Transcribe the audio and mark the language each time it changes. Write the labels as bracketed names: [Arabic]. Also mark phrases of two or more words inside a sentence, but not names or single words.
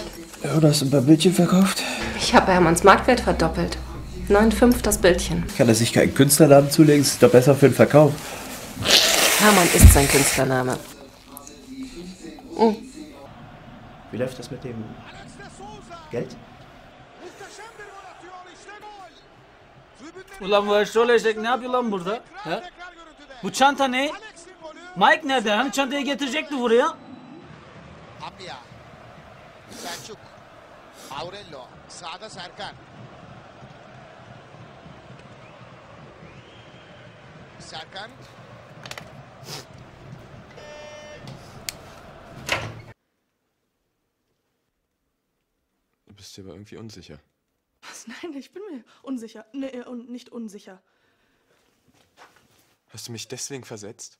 [German] Ja, du hast ein paar Bildchen verkauft? Ich habe Hermanns Marktwert verdoppelt. 9,5 das Bildchen. Kann er sich keinen Künstlernamen zulegen? Ist doch besser für den Verkauf. Hermann ist sein Künstlername. Wie läuft das mit dem Geld? [Turkish] Ulan bu eşrol eşek ne yapıyor lan burada? He? Bu çanta ne? Mike nerede? Hani çantayı getirecekti buraya? Abia, Selçuk, Aurelio, sağda Serkan. Serkan. [German] Du bist dir aber irgendwie unsicher. Was? Nein, ich bin mir unsicher. Nee, nicht unsicher. Hast du mich deswegen versetzt?